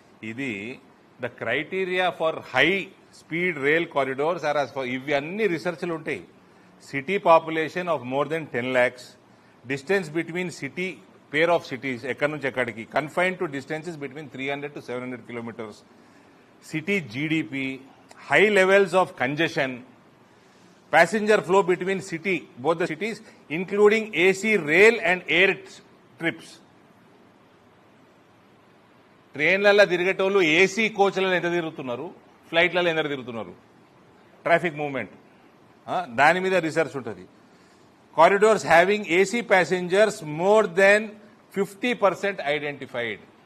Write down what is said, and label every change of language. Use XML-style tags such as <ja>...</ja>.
<en>ఇది the criteria for high speed rail corridors are as far</en> <te>ఇవి అన్ని రీసెర్చ్లు ఉంటాయి.</te> <en>city population of more than 10 lakhs, distance between city pair of cities</en> <te>ఎక్కడి నుంచి ఎక్కడికి,</te> <en>Confine to distances between 300 to 700 kilometers, city GDP, high levels of congestion, passenger flow between both the cities, including AC, rail and air trips.</en> <te>ట్రైన్లలో తిరిగేటోళ్ళు AC కోచ్లలో ఎంత తిరుగుతున్నారు, ఫ్లైట్లలో ఎంత తిరుగుతున్నారు, traffic movement దాని మీద research ఉంటుంది.</te> <en>Corridors having AC passengers more than 50% identified.</en>